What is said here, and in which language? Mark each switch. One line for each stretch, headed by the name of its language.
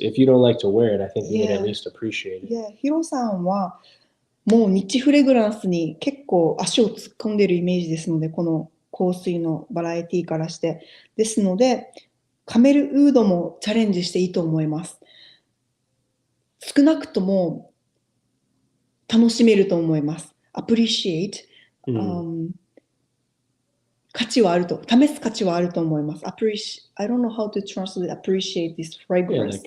English: If you don't like to wear it, I think he would at least appreciate it. Yeah,
Japanese: ヒロさんはもうニッチフレグランスに結構足を突っ込んでるイメージですので、この香水のバラエティからして。ですので、カメルウードもチャレンジしていいと思います。少なくとも楽しめると思います。appreciate、価値はあると、試す価値はあると思います。
English: I don't know how to translate appreciate this fragrance.